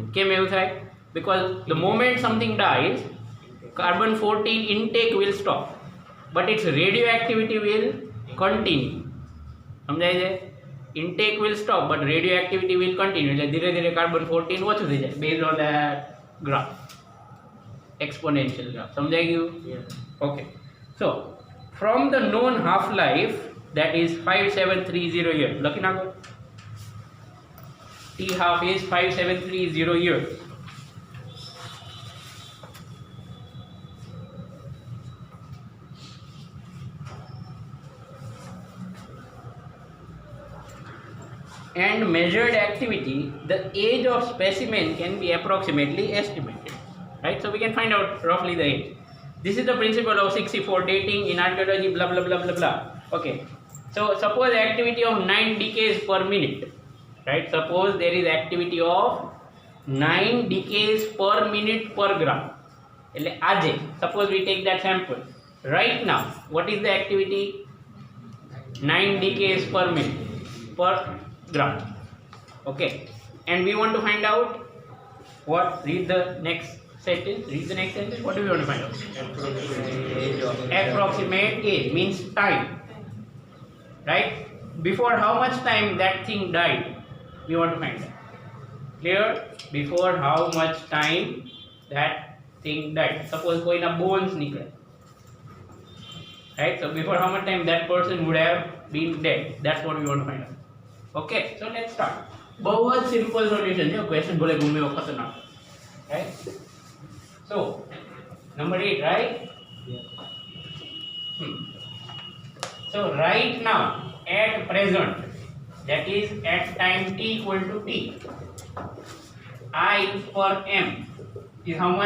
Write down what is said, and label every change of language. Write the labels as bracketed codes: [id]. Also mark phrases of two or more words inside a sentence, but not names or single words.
[gu] કેમ એવું થાય? [en] Because the moment something dies, carbon 14 intake will stop, but its radioactivity will continue. [gu] સમજાય છે? [en] Intake will stop, but radioactivity will continue. [gu] એટલે ધીરે ધીરે carbon 14 ઓછું થઈ જાય [en] based on that graph, exponential graph. [gu] સમજાઈ ગયું? [en] Okay. So from the known half life, that is 5730 years. [gu] લખી નાખો. [en] T half is 5730 years. And measured activity, the age of specimen can be approximately estimated. Right? So we can find out roughly the age. This is the principle of 64 dating in archaeology, blah blah blah blah blah. Okay. So suppose activity of 9 decays per minute. Right? Suppose there is activity of 9 decays per minute per gram. [gu] એટલે આજે [en] suppose we take that sample. Right now, what is the activity? 9 decays per minute per gram. Okay. And we want to find out what? Read the next sentence. Read the next sentence. What do we want to find out? Approximate age means time. Right? Before how much time that thing died? We want to find out. Clear? Before how much time that thing died. [gu] Suppose કોઈના bones નીકળે. Right? [en] So before how much time that person would have been dead. That's what we want to find out. Okay, so let's start. [gu] બહુ જ [en] simple solution [gu] છે. Question ભલે ગમે એવો ખતરનાક. [en] Right? So number 8, right? So right now, at present, that is at time t equal to t, I per m is how much?